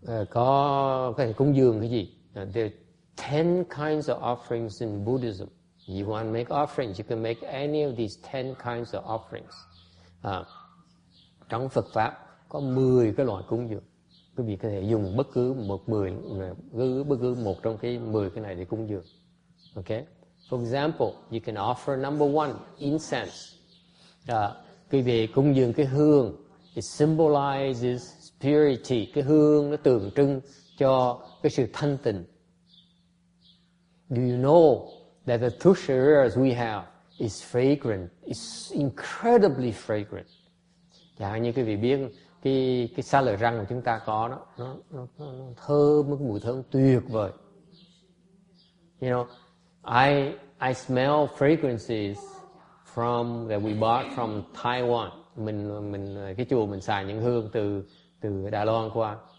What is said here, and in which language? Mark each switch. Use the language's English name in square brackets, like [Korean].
[Vietnamese] Có cái cúng dường cái gì? [English] There are 10 kinds of offerings in Buddhism. You want to make offerings, you can make any of these 10 kinds of offerings. [Vietnamese] Trong Phật Pháp có 10 cái loại cúng dường. Quý vị có thể dùng bất cứ một trong cái 10 cái này để cúng dường. Okay? [English] For example, you can offer number 1, incense. [Vietnamese] Quý vị cúng dường cái hương. [English] It symbolizes purity. [Vietnamese] Cái hương nó tượng trưng cho cái sự thanh tịnh. [English] Do you know that the tusharias we have is fragrant, is incredibly fragrant. [Vietnamese] Chẳng hạn như quý vị biết cái xá lợi răng của chúng ta có đó, nó thơm, cái mùi thơm tuyệt vời. [English] You know, I smell fragrances that we bought from Taiwan. [Vietnamese] Mình cái chùa mình xài những hương từ Đài Loan qua.